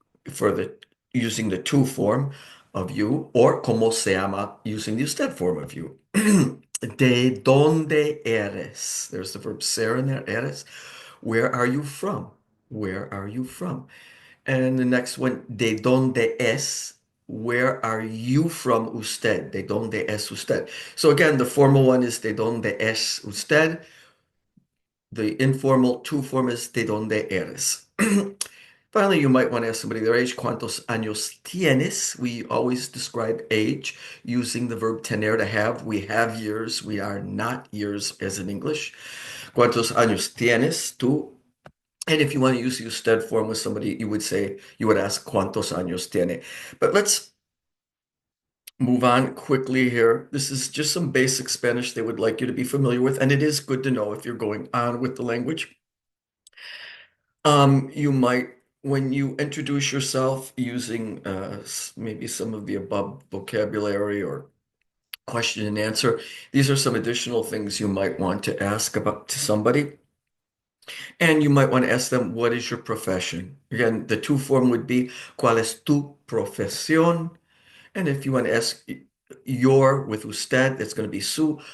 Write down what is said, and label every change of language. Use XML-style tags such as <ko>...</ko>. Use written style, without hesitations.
<en>For the using the tú form of you, or</en> <es>¿Cómo se llama?</es> <en>Using the usted form of you.</en> <es>¿De dónde eres?</es> <en>There's the verb ser in there, eres. Where are you from? Where are you from? And the next one,</en> <es>¿de dónde es?</es> <en>Where are you from usted?</en> <es>¿De dónde es usted?</es> <en>So again, the formal one is</en> <es>¿de dónde es usted?</es> <en>The informal two form is</en> <es>¿de dónde eres?</es> <en>Finally, you might want to ask somebody their age.</en> <es>¿Cuántos años tienes?</es> <en>We always describe age using the verb tener, to have. We have years. We are not years as in English.</en> <es>¿Cuántos años tienes tú?</es> <en>And if you want to use the usted form with somebody, you would ask</en> <es>¿cuántos años tiene?</es> <en>But let's move on quickly here. This is just some basic Spanish they would like you to be familiar with, and it is good to know if you're going on with the language. You might, when you introduce yourself using maybe some of the above vocabulary or question and answer, these are some additional things you might want to ask about to somebody. And you might want to ask them, what is your profession? Again, the two form would be,</en> <es>¿Cuál es tu profesión?</es> <en>And if you want to ask your with usted, that's going to be su.</en>